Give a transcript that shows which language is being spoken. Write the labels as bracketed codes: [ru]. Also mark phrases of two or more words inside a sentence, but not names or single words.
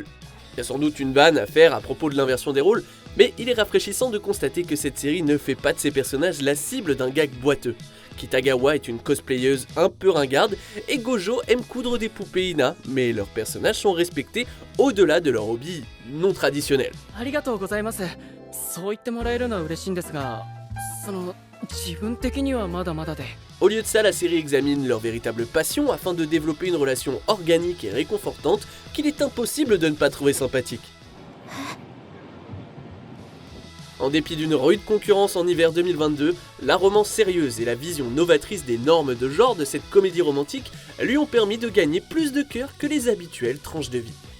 [fr] Il y a sans doute une vanne à faire à propos de l'inversion des rôles, mais il est rafraîchissant de constater que cette série ne fait pas de ses personnages la cible d'un gag boiteux. Kitagawa est une cosplayeuse un peu ringarde et Gojo aime coudre des poupées Ina, mais leurs personnages sont respectés au-delà de leur hobby non traditionnel. [ja] ありがとうございます。そう言ってもらえるのは嬉しいんですが、自分的にはまだまだで。 [fr] Au lieu de ça, la série examine leur véritable passion afin de développer une relation organique et réconfortante qu'il est impossible de ne pas trouver sympathique. En dépit d'une rude concurrence en hiver 2022, la romance sérieuse et la vision novatrice des normes de genre de cette comédie romantique lui ont permis de gagner plus de cœur que les habituelles tranches de vie.